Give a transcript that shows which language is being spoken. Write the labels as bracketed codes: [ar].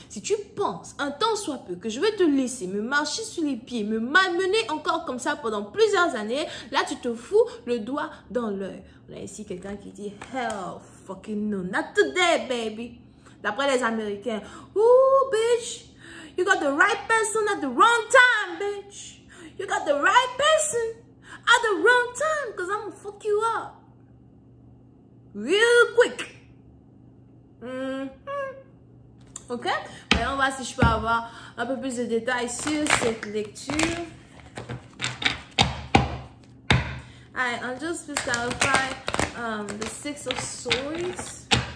[fr] Si tu penses, un temps soit peu, que je vais te laisser me marcher sur les pieds, me malmener encore comme ça pendant plusieurs années, là, tu te fous le doigt dans l'œil. On a ici quelqu'un qui dit, [en] hell fucking no, not today, baby. [fr] D'après les Américains, ooh, bitch. [en] You got the right person at the wrong time, bitch. You got the right person at the wrong time because I'm gonna fuck you up. Real quick. Ok? [fr] Maintenant, on va voir si je peux avoir un peu plus de détails sur cette lecture. [en] Alright, I'll just clarify the 6 of Swords.